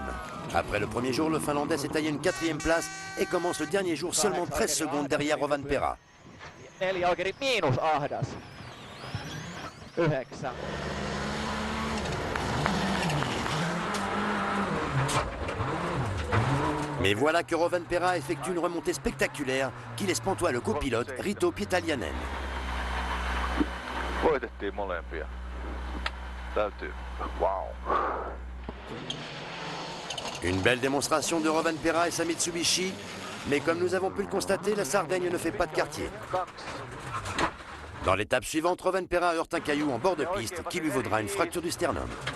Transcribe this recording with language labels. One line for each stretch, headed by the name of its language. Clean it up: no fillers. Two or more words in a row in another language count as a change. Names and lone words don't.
French: Après le premier jour, le Finlandais s'est taillé une quatrième place et commence le dernier jour seulement 13 secondes derrière Rovanperä. Mais voilà que Rovanperä effectue une remontée spectaculaire qui laisse pantois le copilote Riitta Pietaliainen.
Finnish: Voitettiin molempia. Täytyy. Wow.
French: Une belle démonstration de Rovanperä et sa Mitsubishi, mais comme nous avons pu le constater, la Sardaigne ne fait pas de quartier. Dans l'étape suivante, Rovanperä heurte un caillou en bord de piste qui lui vaudra une fracture du sternum.